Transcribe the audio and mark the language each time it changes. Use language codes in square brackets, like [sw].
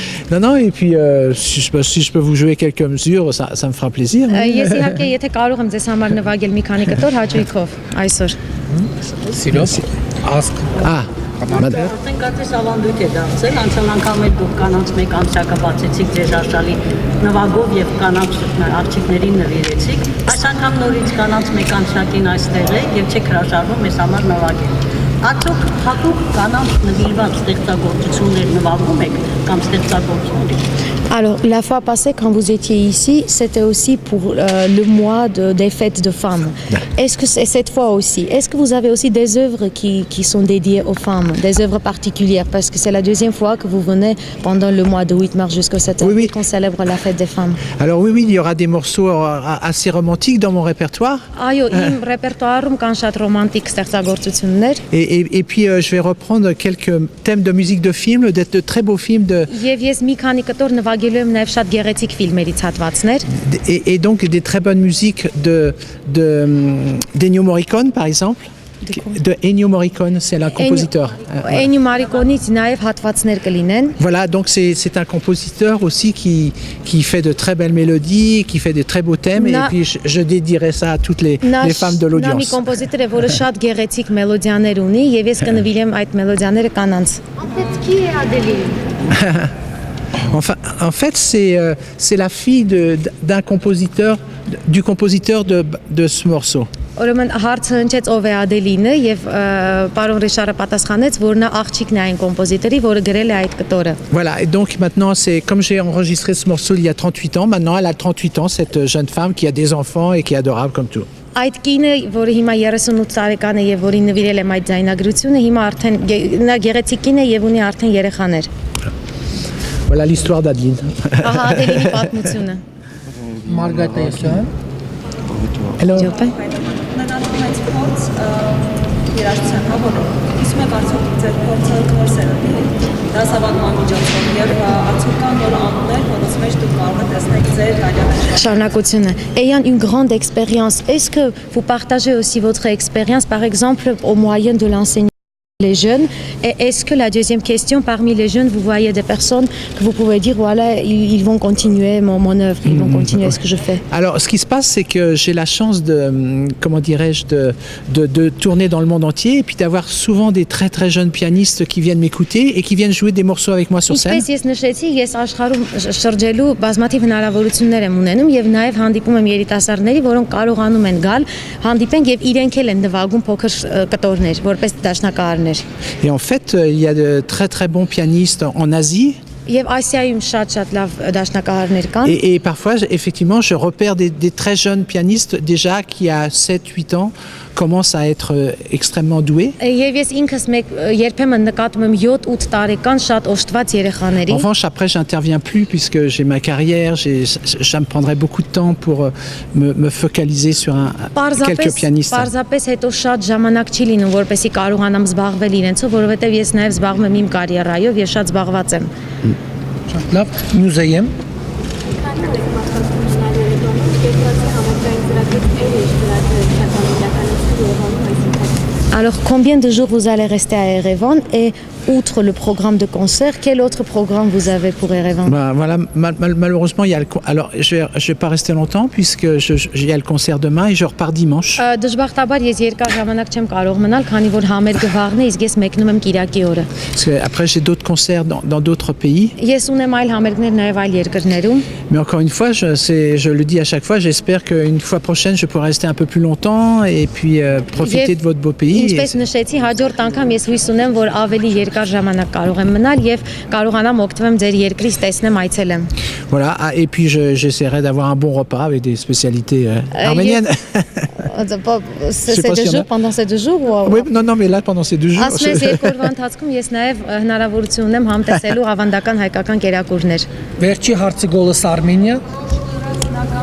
[fr] Non, et puis si je peux vous jouer quelques mesures, ça me fera plaisir. [hy] Ես իհարկե եթե կարող եմ ձեզ համար նվագել մի քանի կտոր հաճույքով այսօր։ Սիրով, ասկ։ Արդեն կարծես ավանդույթ է դարձել, անցյալ անգամ էլ դուք կանանց մեկ ամսյակը բացեցիք ձեր արշալի նվագով եւ կանանց աղջիկներին նվիրեցիք։ Այս անգամ նորից կանանց մեկ ամսյակին այստեղ է եւ չեք հրաժարվում մեզ համար նվագել։ Արդյոք հատուկ կանանց նվիրված ստեղծագործություններ նվագում եք կամ ստեղծագործություններ։ [fr] Alors, la fois passée, quand vous étiez ici, c'était aussi pour le mois des fêtes de femmes. Est-ce que c'est cette fois aussi? Est-ce que vous avez aussi des œuvres qui sont dédiées aux femmes, des œuvres particulières? Parce que c'est la deuxième fois que vous venez pendant le mois de 8 mars jusqu'au 7 avril qu'on célèbre la fête des femmes. Alors oui, il y aura des morceaux assez romantiques dans mon répertoire. [hy] Այո, իմ ռեպերտուարում կան շատ ռոմանտիկ ստեղծագործություններ։ [fr] Et puis je vais reprendre quelques thèmes de musique de film, de très beaux films de. [hy] Եւ ես մի քանի կտոր նվագելու եմ նաև շատ գեղեցիկ ֆիլմերից հատվածներ։ [fr] Et donc des très bonnes musiques d'Ennio Morricone par exemple. De Ennio Morricone, c'est un compositeur. [hy] Ennio Morriconeից նաև հատվածներ կլինեն։ [fr] Voilà, donc c'est un compositeur aussi qui fait de très belles mélodies, qui fait de très beaux thèmes et puis je dédierai ça à toutes les femmes de l'audience. [hy] Նա մի կոմպոզիտոր է, որը շատ գեղեցիկ մելոդիաներ ունի եւ ես կնվիրեմ այդ մելոդիաները կանանց։ [fr] En fait, qui est Adeline? Enfin, en fait, c'est la fille d'un compositeur, du compositeur de ce morceau. [hy] Ուրեմն հարցը հնչեց ով է Ադելինը եւ պարոն Ռիշարը պատասխանեց, որ նա աղջիկն է այն կոմպոզիտորի, որը գրել է այդ կտորը։ [fr] Voilà, et donc maintenant c'est comme j'ai enregistré ce morceau il y a 38 ans, maintenant elle a 38 ans cette jeune femme qui a des enfants et qui est adorable comme tout. [hy] Այդ կինը, որը հիմա 38 տարեկան է եւ որին նվիրել եմ այդ ձայնագրությունը, հիմա արդեն նա գեղեցիկ կին է եւ ունի արդեն երեխաներ։ [fr] Voilà l'histoire d'Adeline. [hy] Ահա Ադելինի պատմությունը։ Մարգարիտ Եսյան։ [en] Hello. [hy] Նրանց փորձ երաժշտության հավոքը իսկ մենք արդյոք ձեր փորձը կորսել դասավանդման միջոցով եւ արդյոք կան նոր անուններ, որոնց մեջ դուք կարող եք տեսնել ձեր հայրենի Շարունակությունը. [fr] Ayant une grande expérience, est-ce que vous partagez aussi votre expérience, par exemple, au moyen de l'enseignement les jeunes. Et est-ce que la deuxième question, parmi les jeunes, vous voyez des personnes que vous pouvez dire, voilà, ils vont continuer mon œuvre, ils vont continuer ce que je fais? Alors, ce qui se passe, c'est que j'ai la chance de, comment dirais-je, de tourner dans le monde entier et puis d'avoir souvent des très très jeunes pianistes qui viennent m'écouter et qui viennent jouer des morceaux avec moi sur scène. [hy] Ինչպես ես նշեցի, ես աշխարհում շրջելու բազմաթիվ հնարավորություններ եմ ունենում եւ նաեւ հանդիպում եմ երիտասարդների, որոնք կարողանում են գալ, հանդիպեն եւ իրենք էլ են նվագում փոքր կտորներ, որպես դաշնակահարներ։ [fr] Et en fait, il y a de très très bons pianistes en Asie. [hy] Եվ Ասիայում շատ լավ դաշնակահարներ կան։ [fr] Et parfois, effectivement, je repère des très jeunes pianistes déjà qui, à 7-8 ans, commencent à être extrêmement doués. [hy] Եվ ես ինքս երբեմն նկատում եմ 7-8 տարեկան շատ օժտված երեխաների։ [fr] En revanche, après, j'interviens plus puisque j'ai ma carrière, ça me prendrait beaucoup de temps pour me focaliser sur quelques pianistes. [hy] Պարզապես հետո շատ ժամանակ չի լինում, որպեսզի կարողանամ զբաղվել իրենցով, որովհետև ես նաև զբաղվում եմ իմ կարիերայով եւ շատ զբաղված եմ։ Շատ լավ, մյուզեյեմ։ [fr] Alors, combien de jours vous allez rester à Erevan et outre le programme de concert, quel autre programme vous avez pour Erevan? Voilà, malheureusement, il y a alors je vais pas rester longtemps puisque il y a le concert demain et je repars dimanche. [hy] Դժբախտաբար ես երկար ժամանակ չեմ կարող մնալ, քանի որ համերգը վաղն է, իսկ ես մեկնում եմ Կիրակի օրը։ [fr] Parce que après j'ai d'autres concerts dans d'autres pays. [hy] Ես ունեմ այլ համերգներ նաև այլ երկրներում։ [fr] Mais encore une fois, je le dis à chaque fois, j'espère qu'une fois prochaine je pourrai rester un peu plus longtemps et puis profiter de votre beau pays. [hy] Ինչպես նշեցի, հաջորդ անգամ ես հույս ունեմ, որ ավելի երկար ժամանակ կարող եմ մնալ եւ կարողանամ օգտվեմ ձեր երկրից, տեսնեմ, այցելեմ։ [fr] Voilà, et puis j'essaierai d'avoir un bon repas avec des spécialités arméniennes. C'est 2 jours, pendant ces 2 jours ou... Oui, non, mais là pendant ces 2 jours. [hy] Ասում ես երկու օրվա ընթացքում ես նաև հնարավորություն ունեմ համտեսելու ավանդական հայկական կերակուրներ։ Վերջի հարցի գոլս Արմենիա։